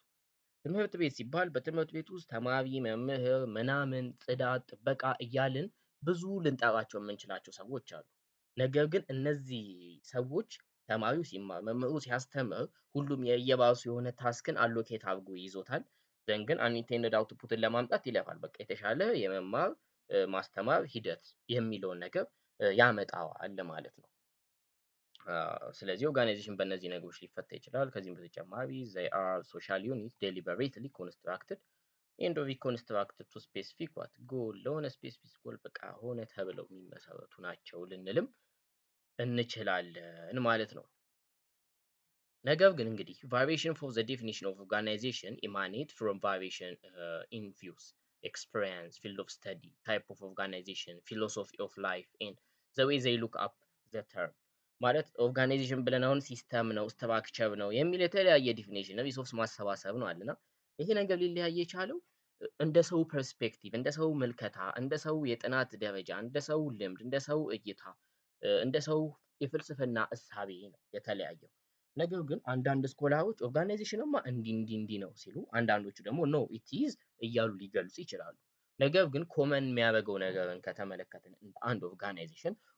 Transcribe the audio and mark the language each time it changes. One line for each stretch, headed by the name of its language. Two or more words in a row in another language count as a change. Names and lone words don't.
Amharic: ትምህርት ቤት ሲባል በትምህርት ቤት ውስጥ ተማሪ፣ መምህር፣ ምናምን፣ ጽዳት፣ ጥበቃ እያልን ብዙ ልንጠራቸው የምንችላቸው ሰዎች አሉ። ነገር ግን እነዚህ ሰዎች ተማሪው ሲማር፣ መምህሩ ሲያስተምር ሁሉም የየራሱ የሆነ
English: task allocate
Amharic: አድርጎ ይዞታል። ዘን ግን
English: unintended output
Amharic: ለማምጣት ይለፋል። በቃ የተሻለ የመማር ማስተማር ሂደት የሚለውን ነገር ያመጣዋል ማለት ነው። ስለዚህ ኦርጋናይዜሽን በእነዚህ ነገሮች ሊፈታ ይችላል። ከዚህም በተጨማሪ
English: they are social units deliberately constructed and reconstructed to specific what goal
Amharic: ለሆነ
English: specific goal
Amharic: በቃ ሆነ ተብለው የሚመሰረቱ ናቸው ልንልም እንችላለን ማለት ነው። ነገር ግን እንግዲህ
English: variation for the definition of organization emanate from variation in views, experience, field of study, type of organization, philosophy of life and the way they look up the term
Amharic: ማለት ኦርጋናይዜሽን ብለን አሁን ሲስተም ነው ስትራክቸር ነው የሚል የተለያየ ዲፊኒሽን ነው። ሪሶርስ ማሰባሰብ ነው አለና ይሄ ነገር ሊለያይ የቻለው እንደ ሰው ፐርስፔክቲቭ፣ እንደ ሰው ምልከታ፣ እንደ ሰው የጥናት ደረጃ፣ እንደ ሰው ልምድ፣ እንደ ሰው እይታ፣ እንደ ሰው የፍልስፍና እሳቤ ነው የተለያየው። ነገር ግን አንዳንድ ስኮላሮች ኦርጋናይዜሽንማ እንዲህ ነው ሲሉ፣ አንዳንዶቹ ደግሞ
English: no it is
Amharic: እያሉ ሊገልጹ ይችላሉ። ነገር ግን ኮመን የሚያደርገው ነገርን ከተመለከትን አንድ ኦርጋናይዜሽን